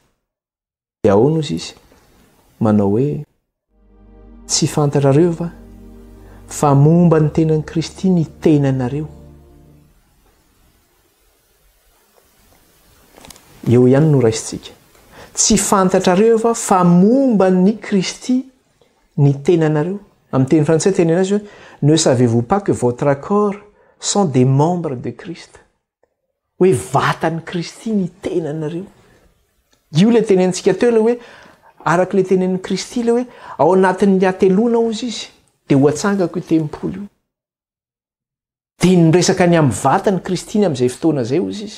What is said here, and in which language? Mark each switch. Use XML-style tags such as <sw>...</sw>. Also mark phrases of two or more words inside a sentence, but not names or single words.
<mg>Dia ahoana ozy izy manao hoe tsy fantatrareo va fa momba ny tenan'i Kristy ny tenanareo. Eo ihany no raisitsika. Tsy fantatrareo va fa momba ny Kristy ny tenanareo. Amin'ny teny frantsay teny anazy hoe</mg> <fr>ne savez-vous pas que votre corps sont des membres de Christ.</fr> <mg>Hoe vatan'i Kristy ny tenanareo. Io le tenentsika teo le hoe araka le tenen'i Kristy le hoe ao anatin'ny atelona ozy izy dia ho atsangako io tempolo io. Dia niresaka ny amin'ny vatan'i Kristy amin'izay fotoana izay ozy izy.</mg>